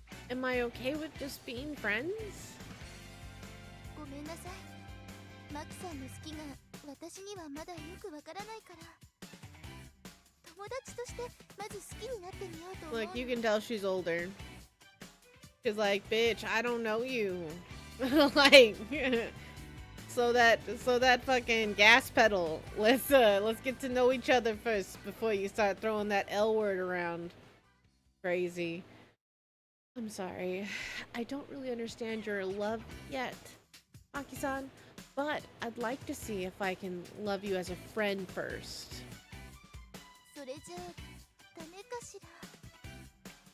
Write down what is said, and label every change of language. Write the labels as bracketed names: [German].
[English] Am I okay with just being friends? [Japanese] ごめんなさい。マキさんの好きが私にはまだよくわからないから。達としてまず好きになってみようと思う。 [English] Look, you can tell she's older. She's like, bitch, I don't know you. Like, so that fucking gas pedal. Let's get to know each other first before you start throwing that L word around. Crazy. I'm sorry. I don't really understand your love yet, Aki-san, but I'd like to see if I can love you as a friend first. [Japanese] それじゃあダメかしら。